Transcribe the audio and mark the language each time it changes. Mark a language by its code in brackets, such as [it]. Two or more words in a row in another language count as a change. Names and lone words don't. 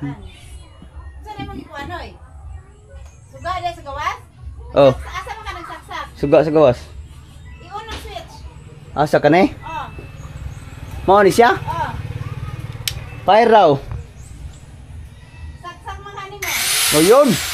[tl] Saan mo ikuan [ceb] oy? Suga dai sa gawas? Oh, Asa man ka nagsaksak? suga sa gawas. I-on ang switch. Asa ka na eh? Oh. Mao ni siya? Oh. Fire raw. Saksak man ani mo. [tl] No yun.